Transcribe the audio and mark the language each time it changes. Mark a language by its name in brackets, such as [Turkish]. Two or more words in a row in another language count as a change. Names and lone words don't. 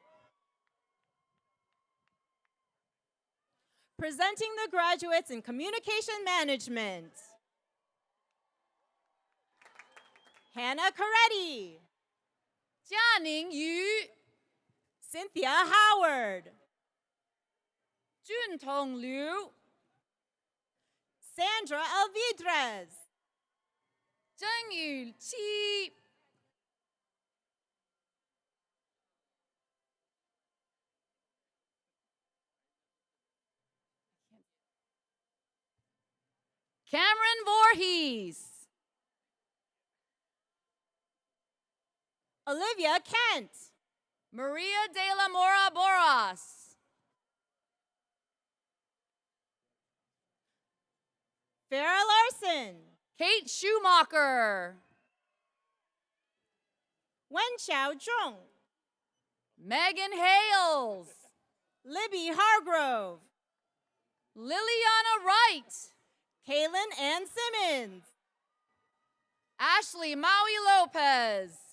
[English] presenting the graduates in Communication Management, Hannah Coretti, Jianing Yu, Cynthia Howard, Juntong Liu, Sandra Alvidrez, Zheng Yu Qi, Cameron Voorhees, Olivia Kent, Maria de la Mora Boras, Farah Larson, Kate Schumacher, Wen Xiao Zhong, Megan Hales, Libby Hargrove, Liliana Wright, Kaylin Ann Simmons, Ashley Maui Lopez,